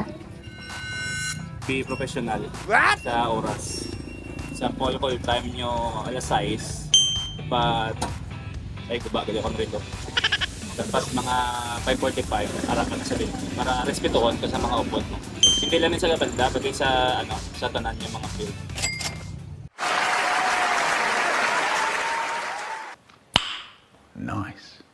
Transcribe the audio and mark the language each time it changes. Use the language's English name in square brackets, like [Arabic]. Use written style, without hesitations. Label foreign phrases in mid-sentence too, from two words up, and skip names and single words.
[English] Be professional. What? [Hiligaynon] Sa oras. Example, [English] call time [Hiligaynon] nyo alas 6. Dapat ay guba gali akong relo. Dapat mga 5:45 ara ka na sa relo para respetuhon ka sa mga upod mo. Hindi lang sa gabanda, pati sa sa tanan yung mga field. [English] Nice.